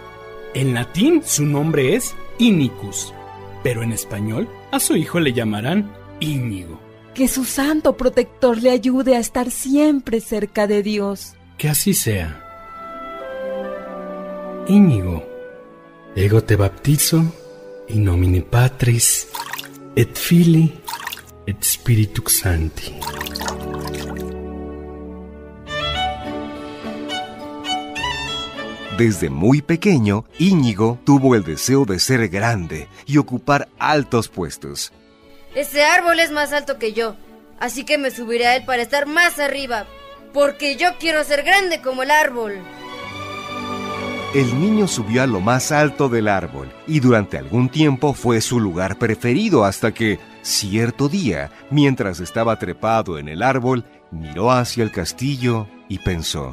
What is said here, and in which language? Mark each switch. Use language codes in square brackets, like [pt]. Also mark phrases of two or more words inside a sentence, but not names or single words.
[es] En latín su nombre es Inicus, pero en español a su hijo le llamarán Íñigo. Que su santo protector le ayude a estar siempre cerca de Dios. Que así sea. Íñigo, [la] ego te baptizo in nomine Patris et Filii et Spiritus Sancti. [es] Desde muy pequeño, Íñigo tuvo el deseo de ser grande y ocupar altos puestos. Ese árbol es más alto que yo, así que me subiré a él para estar más arriba, porque yo quiero ser grande como el árbol. El niño subió a lo más alto del árbol y durante algún tiempo fue su lugar preferido hasta que, cierto día, mientras estaba trepado en el árbol, miró hacia el castillo y pensó: